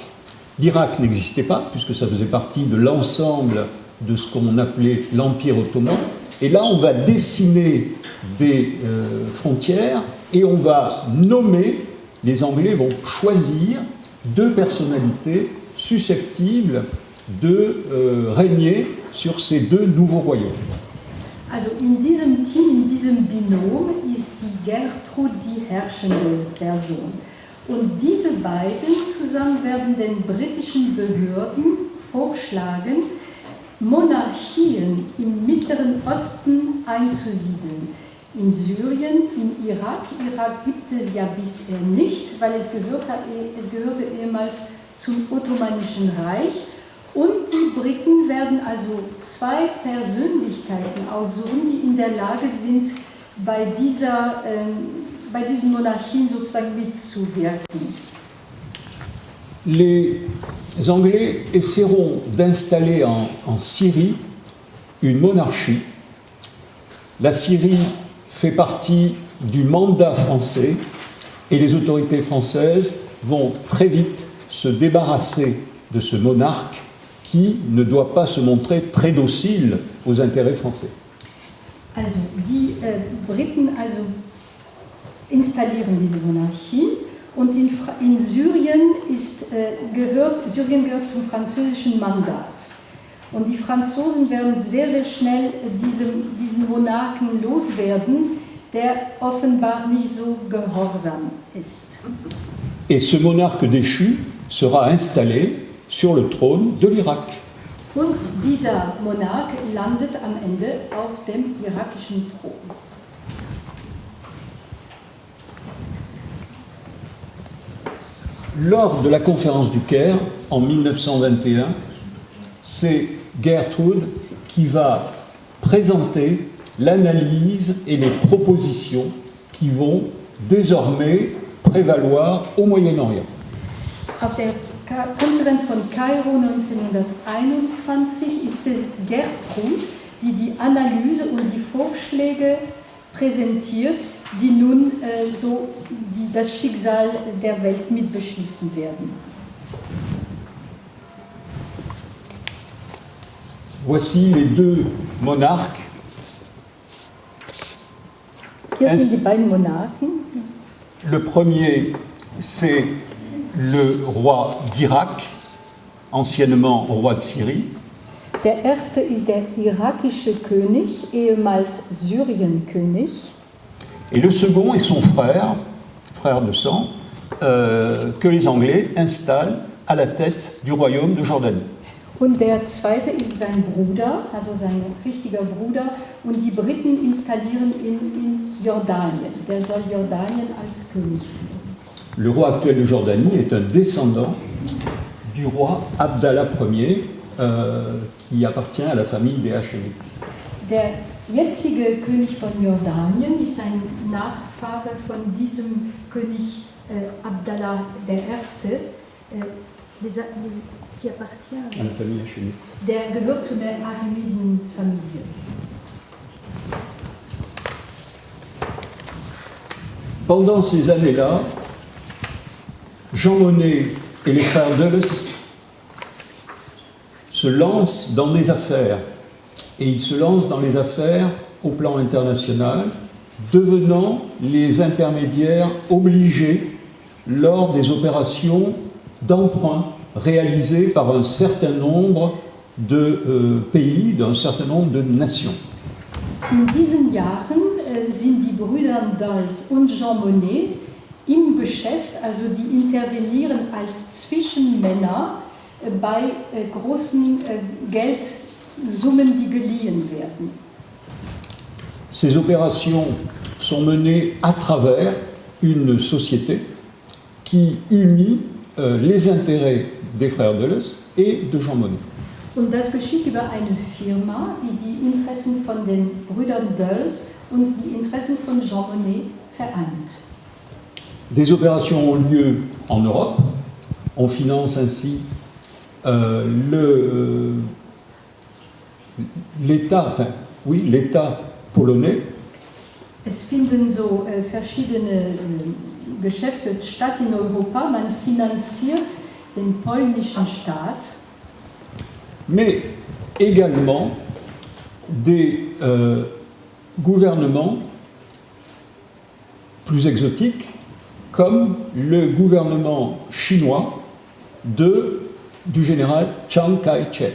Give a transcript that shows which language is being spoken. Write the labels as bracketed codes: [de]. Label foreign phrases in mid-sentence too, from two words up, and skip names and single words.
[fr] L'Irak n'existait pas, puisque ça faisait partie de l'ensemble de ce qu'on appelait l'Empire ottoman. Et là, on va dessiner des frontières et on va nommer, les Anglais vont choisir deux personnalités susceptibles de régner sur ces deux nouveaux royaumes. [de] Also in diesem Team, in diesem Binom ist die Gertrud die herrschende Person. Und diese beiden zusammen werden den britischen Behörden vorschlagen, Monarchien im Mittleren Osten einzusiedeln. In Syrien, im Irak. Irak gibt es ja bisher nicht, weil es gehörte ehemals zum Ottomanischen Reich. Und die Briten werden also zwei Persönlichkeiten aussuchen, die in der Lage sind, bei diesen Monarchien sozusagen mitzuwirken. [fr] Les Anglais essaieront d'installer en Syrie une monarchie. La Syrie fait partie du mandat français et les autorités françaises vont très vite se débarrasser de ce monarque qui ne doit pas se montrer très docile aux intérêts français. [de] Also die Briten installieren diese Monarchie und in Syrien Syrien gehört zum französischen Mandat. Und die Franzosen werden sehr, sehr schnell diesen Monarchen loswerden, der offenbar nicht so gehorsam ist. [fr] Et ce monarque déchu sera installé sur le trône de l'Irak. [de] Und dieser Monarch landet am Ende auf dem irakischen Thron. [fr] Lors de la conférence du Caire, en 1921, c'est Gertrude qui va présenter l'analyse et les propositions qui vont désormais prévaloir au Moyen-Orient. [de] Auf der Konferenz von Kairo 1921 ist es Gertrud, die die Analyse und die Vorschläge präsentiert, die nun das Schicksal der Welt mitbeschließen werden. [fr] Voici les deux monarques. [de] Hier sind die beiden Monarchen. [fr] Le premier, c'est le roi d'Irak, anciennement roi de Syrie. [de] Der erste ist der irakische König, ehemals Syrienkönig. [fr] Et le second est son frère de sang, que les Anglais installent à la tête du royaume de Jordanie. [de] Und der zweite ist sein Bruder, also sein richtiger Bruder, und die Briten installieren ihn in Jordanien. Der soll Jordanien als König führen. [fr] Le roi actuel de Jordanie est un descendant du roi Abdallah Ier, qui appartient à la famille des Hachemites. [de] Der jetzige König von Jordanien ist ein Nachfahre von diesem König Abdallah I., [fr] qui appartient À la famille Hachemite. [de] Der gehört zu der Achemiden-Familie. [fr] Pendant ces années-là, Jean Monnet et les frères Dulles se lancent dans les affaires. Et ils se lancent dans les affaires au plan international, devenant les intermédiaires obligés lors des opérations d'emprunt réalisées par un certain nombre de pays, d'un certain nombre de nations. [de] In diesen Jahren sind die Brüder Dulles und Jean Monnet im Geschäft, also die intervenieren als Zwischenmänner bei großen Geldsummen, die geliehen werden. [fr] Ces opérations sont menées à travers une société qui unit les intérêts des frères Dulles et de Jean Monnet. [de] Und das geschieht über eine Firma, die die Interessen von den Brüdern Dulles und die Interessen von Jean Monnet vereint. [fr] Des opérations ont lieu en Europe. On finance ainsi l'État polonais. [de] Es finden so verschiedene Geschäfte statt in Europa. Man finanziert den polnischen Staat. [fr] Mais également des gouvernements plus exotiques, comme le gouvernement chinois du général Chiang Kai-shek.